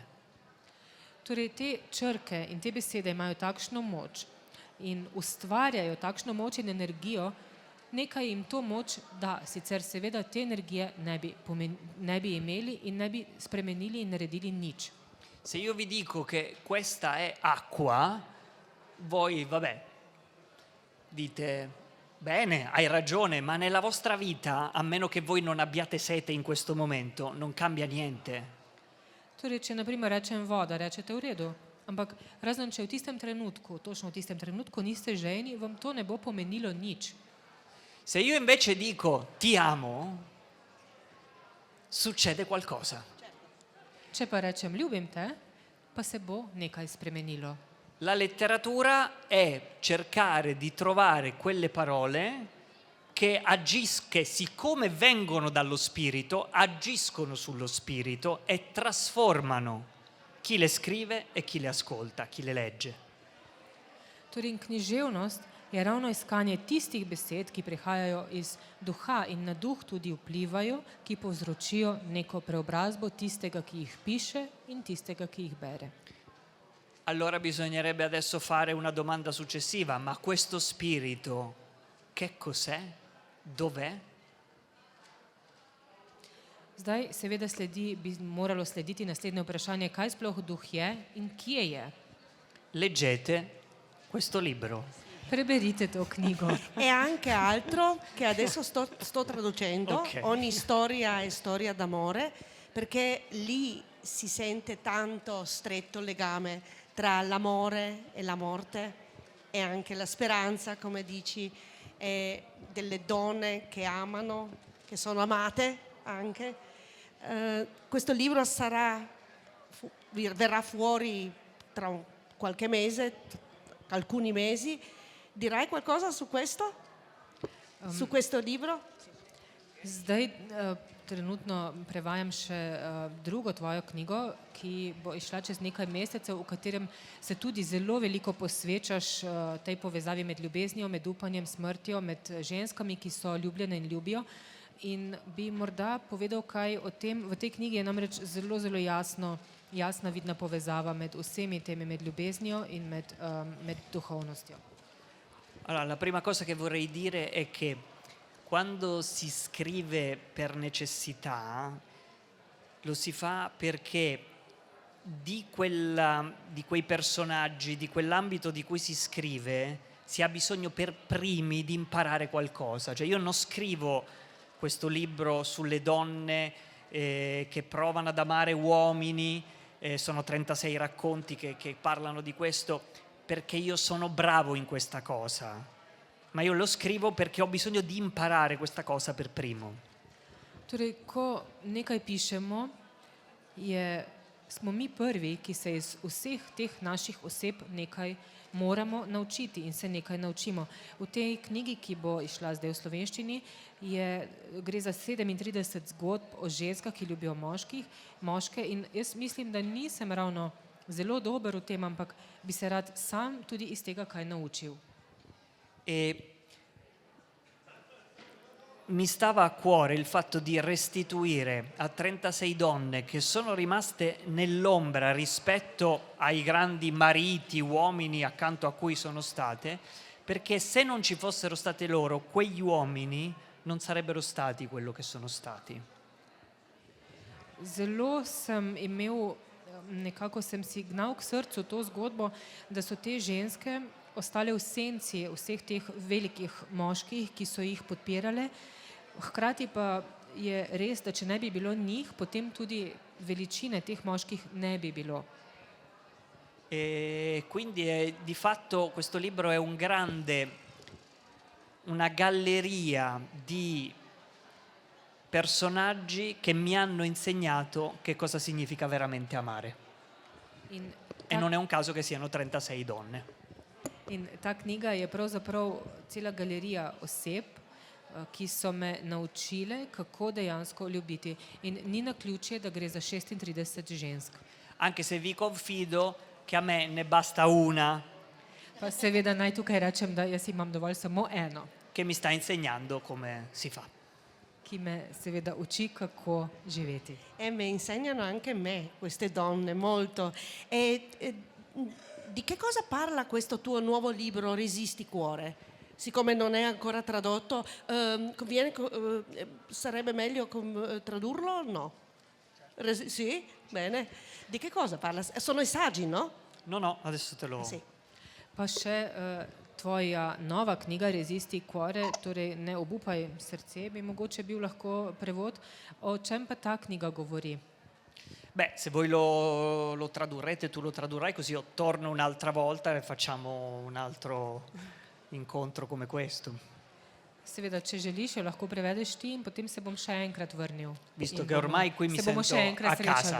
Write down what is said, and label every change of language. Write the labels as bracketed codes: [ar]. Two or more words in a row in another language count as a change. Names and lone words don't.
[sl] Torej, te črke in te besede imajo takšno moč in ustvarjajo takšno moč in energijo, nekaj jim to moč da, sicer seveda te energije ne bi imeli in ne bi spremenili in naredili nič. [it] Se io vi dico che questa è acqua, voi, vabbè, dite, bene, hai ragione, ma nella vostra vita, a meno che voi non abbiate sete in questo momento, non cambia niente. [sl] Torej, če naprimer rečem voda, rečete v redu, ampak razen če v tistem trenutku, točno v tistem trenutku niste žejni, vam to ne bo pomenilo nič. [it] Se io invece dico ti amo, succede qualcosa. [sl] Če pa rečem ljubim te, pa se bo nekaj spremenilo. [it] La letteratura è cercare di trovare quelle parole che siccome vengono dallo spirito, agiscono sullo spirito e trasformano chi le scrive e chi le ascolta, chi le legge. [sl] Torej, književnost je ravno iskanje tistih besed, ki prihajajo iz duha in na duh tudi vplivajo, ki povzročijo neko preobrazbo tistega, ki jih piše in tistega, ki jih bere. [it] Allora bisognerebbe adesso fare una domanda successiva, ma questo spirito che cos'è? Dov'è? [sl] Zdaj, seveda bi moralo slediti naslednje vprašanje, kaj sploh duh je in kje je. [it] Leggete questo libro. [sl] Preberite to knjigo. [it] E anche altro che adesso sto traducendo, Ok. Ogni storia è storia d'amore, perché lì si sente tanto stretto legame tra l'amore e la morte e anche la speranza, come dici, e delle donne che amano, che sono amate anche. Questo libro verrà fuori tra qualche mese, alcuni mesi. Dirai qualcosa su questo? Su questo libro? [sl] Zdaj trenutno prevajam še drugo tvojo knjigo, ki bo izšla čez nekaj mesecev, v katerem se tudi zelo veliko posvečaš tej povezavi med ljubeznijo, med upanjem, smrtjo, med ženskami, ki so ljubljene in ljubijo. In bi morda povedal kaj o tem. V tej knjigi je namreč zelo, zelo jasna vidna povezava med vsemi temi, med ljubeznijo in med duhovnostjo. [it] Allora, la prima cosa che vorrei dire è che quando si scrive per necessità, lo si fa perché di quei personaggi, di quell'ambito di cui si scrive, si ha bisogno per primi di imparare qualcosa. Cioè io non scrivo questo libro sulle donne che provano ad amare uomini, sono 36 racconti che parlano di questo, perché io sono bravo in questa cosa, ma io lo scrivo perché ho bisogno di imparare questa cosa per primo. [sl] Torej, ko nekaj pišemo, smo mi prvi, ki se iz vseh teh naših oseb nekaj moramo naučiti in se nekaj naučimo. V tej knjigi, ki bo izšla zdaj v slovenščini, gre za 37 zgodb o ženskah, ki ljubijo moške, in jaz mislim, da nisem ravno zelo dober v tem, ampak bi se rad sam tudi iz tega kaj naučil. [it] E mi stava a cuore il fatto di restituire a 36 donne che sono rimaste nell'ombra rispetto ai grandi mariti, uomini accanto a cui sono state, perché se non ci fossero state loro, quegli uomini non sarebbero stati quello che sono stati. [sl] Zelo nekako sem si gnal k srcu to zgodbo, da so te ženske ostale v senci vseh teh velikih moških, ki so jih podpirale. Hkrati pa je res, da če ne bi bilo njih, potem tudi veličine teh moških ne bi bilo. [it] E quindi di fatto questo libro è una galleria di personaggi che mi hanno insegnato che cosa significa veramente amare. E non è un caso che siano 36 donne. [sl] In ta knjiga je pravzaprav cela galerija oseb, ki so me naučile, kako dejansko ljubiti. In ni naključje, da gre za 36 žensk. [it] Anche se vi confido che a me ne basta una. [sl] Pa seveda naj tukaj rečem, da jaz imam dovolj samo eno. [it] Che mi sta insegnando come si fa. [sl] Ki me seveda uči, kako živeti. [it] E mi insegnano anche me, queste donne, molto. E di che cosa parla questo tuo nuovo libro, Resisti cuore? Siccome non è ancora tradotto, sarebbe meglio tradurlo? No? Sì? Bene. Di che cosa parla? Sono i saggi, no? No, adesso te lo... Sì. [sl] Pa še tvoja nova knjiga Resisti cuore, torej Ne obupaj srce, bi mogoče bil lahko prevod. O čem pa ta knjiga govori? [it] Beh, se voi lo tradurrete, tu lo tradurrai, così io torno un'altra volta e facciamo un altro incontro come questo. [sl] Seveda, če želiš, jo lahko prevedeš ti in potem se bom še enkrat vrnil. [it] Visto che ormai qui mi sento a casa.